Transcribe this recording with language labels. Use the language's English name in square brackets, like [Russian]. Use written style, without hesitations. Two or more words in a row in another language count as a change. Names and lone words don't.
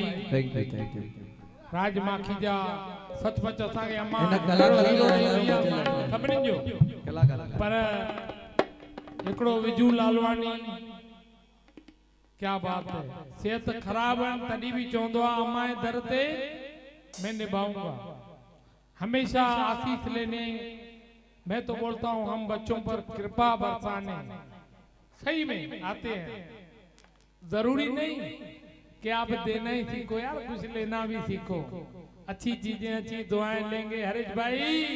[English] thank you [Sindhi] राज माखी जा सचमुच असांखे अम्मा इन कलाकार सभिनी जो कलाकार पर हिकिड़ो विजू लालवानी [Hindi] क्या बात है सेहत खराब है [Sindhi] तॾहिं बि चवंदो आहे अम्मा जे दर ते [Hindi] मैं निभाऊंगा हमेशा आशीष लेने मैं तो बोलता हूँ हम बच्चों पर कृपा बरसाने सही में आते हैं जरूरी नहीं कि आप देना ही सीखो यार कुछ लेना भी सीखो अच्छी चीजें अच्छी दुआएं लेंगे हरीश भाई